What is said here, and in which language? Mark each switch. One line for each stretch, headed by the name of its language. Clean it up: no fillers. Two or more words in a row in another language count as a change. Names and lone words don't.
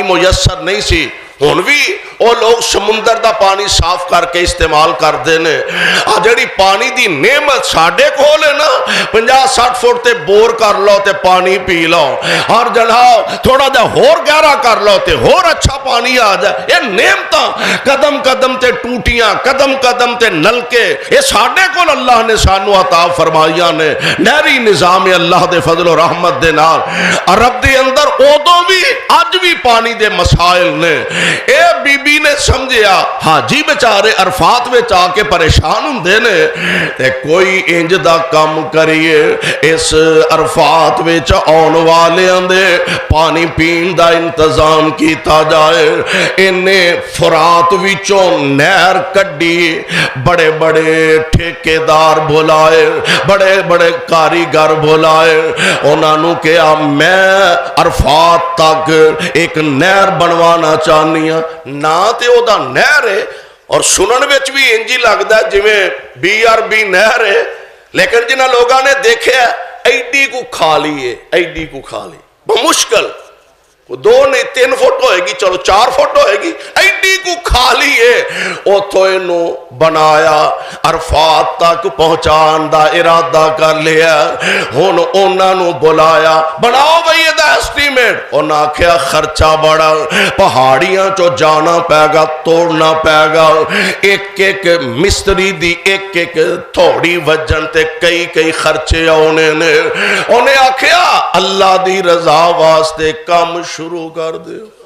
Punjabi: میسر نہیں سی، ہن بھی وہ لوگ سمندر دا پانی صاف کر کے استعمال کر دینے، جڑی پانی دی نعمت ساڑھے کھولے نا 50-60 فٹ تے بور کر لو تے پانی پی لو، اور جناب تھوڑا جا ہور گہرا کر لو تے ہور اچھا پانی آ جائے، یہ نعمتاں قدم قدم تے ٹوٹیاں، قدم قدم تے نلکے، یہ ساڑھے کول اللہ نے سانو عطا فرمائیاں نے، نہری نظام اللہ دے فضل و رحمت دے نال، عرب دے اندر ادوں بھی اج بھی پانی دے مسائل نے، اے بی بی نے سمجھیا حاجی بیچارے عرفات وچ آ کے پریشان ہوندے نے تے کوئی انج دا کم کریے اس عرفات وچ آن والیاں دے پانی پین دا انتظام کیتا جائے، انہیں فرات وچوں نہر کڈی، بڑے بڑے ٹھیکیدار بلائے، بڑے بڑے کاریگر بلائے، انہاں نو کہا میں عرفات تک ایک نہر بنوانا چاہنی نا تے او دا نہر ہے، اور سنن وچ بھی انجی لگدا ہے جویں BRB نہر ہے، لیکن جنہاں لوگاں نے دیکھے ایڈی کو کھا لی ہے، ایڈی کو کھا لی بمشکل، دو نہیں 3 فٹ ہوئے گی، چلو 4 فٹ ہوئے گی، ایڈی کو کھالی ہے اتھو انہوں بنایا، عرفات تک پہنچان دا ارادہ کر لیا، ہن انہاں نو بلایا بناؤ بھئی یہ دا ایسٹیمیٹ، انہاں کیا خرچہ بڑا، پہاڑیاں چو جانا پے گا، توڑنا پے گا، ایک ایک مستری دی ایک ایک تھوڑی وجن تے کئی کئی خرچے انہیں آکھیا اللہ دی رضا واسطے کام شروع کر دے،